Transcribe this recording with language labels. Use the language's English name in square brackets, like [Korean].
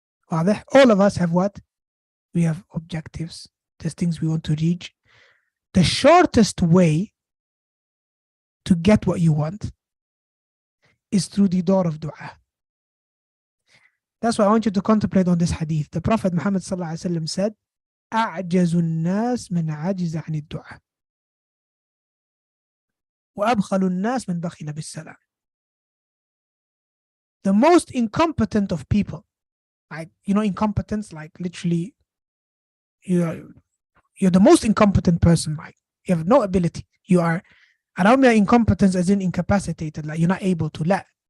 [English] All of us have what? We have objectives. There's things we want to reach. The shortest way to get what you want is through the door of dua. That's why I want you to contemplate on this hadith. The Prophet Muhammad sallallahu alaihi wasallam said, [Arabic] أعجز الناس من عجز عن الدعاء وأبخل الناس من بخل بالسلام. [English] The most incompetent of people, like, incompetence, like literally, you're the most incompetent person, like you have no ability. You are, I don't mean incompetence as in incapacitated, like you're not able to. La.